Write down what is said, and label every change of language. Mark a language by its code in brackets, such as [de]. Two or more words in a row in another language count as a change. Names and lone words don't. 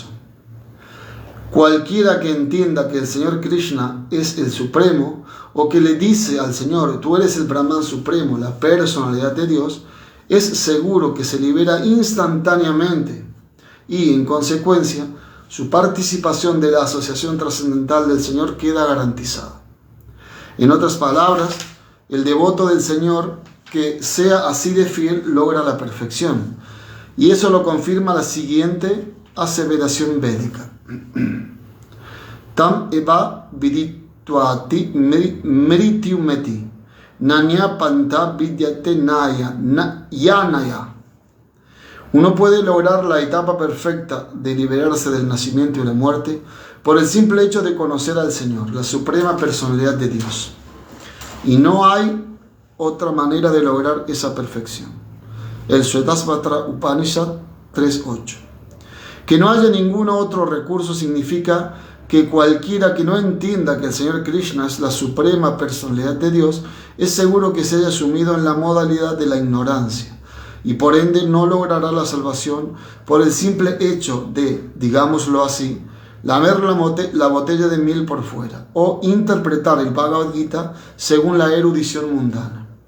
[es] Cualquiera que entienda que el Señor Krishna es el Supremo, o que le dice al Señor, tú eres el Brahman Supremo, la personalidad de Dios, es seguro que se libera instantáneamente y, en consecuencia, su participación de la asociación trascendental del Señor queda garantizada. En otras palabras, el devoto del Señor que sea así de fiel logra la perfección. Y eso lo confirma la siguiente aseveración védica. [sa] तम् एव विदित्वाति मृत्युमेति नान्य पन्था विद्यते यनाय. [es] Uno puede lograr la etapa perfecta de liberarse del nacimiento y la muerte por el simple hecho de conocer al Señor, la suprema personalidad de Dios. Y no hay otra manera de lograr esa perfección. El Shvetasvatra Upanishad 3.8. Que no haya ningún otro recurso significa que cualquiera que no entienda que el Señor Krishna es la suprema personalidad de Dios, es seguro que se haya sumido en la modalidad de la ignorancia y por ende no logrará la salvación por el simple hecho de, digámoslo así, lamer la botella de miel por fuera o interpretar el Bhagavad Gita según la erudición mundana.